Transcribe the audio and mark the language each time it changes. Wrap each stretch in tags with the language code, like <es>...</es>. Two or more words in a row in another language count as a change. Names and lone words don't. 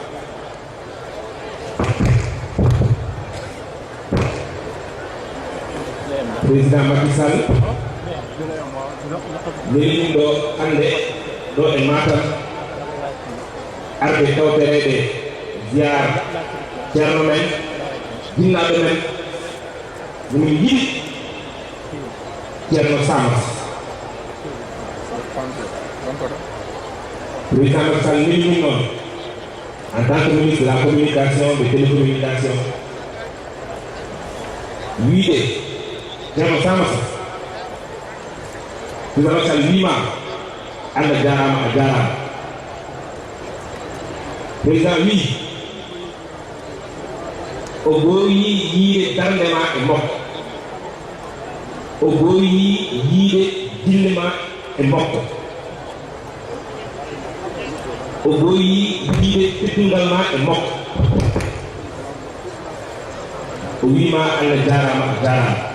<ff>président Macky Sall leliɗum ɗo hande ɗo e Matam arɓe tawtereɓe ziyar ceerno men jinnaɓe men womin yiɗi ceerno Samas président Macky Sall leliɗum noon</ff> <fr>en tant que ministre de la communication de télécommunication</fr> <ff>wiide ceerno Samata président Macky Sall wiima Allah jarama a jarama président wi o gooyi yiide darnde ma e makko o gooyi yiide dille ma e makko o gooyi yiide teddungal ma e makko o wiima Allah jarama a jarama</ff>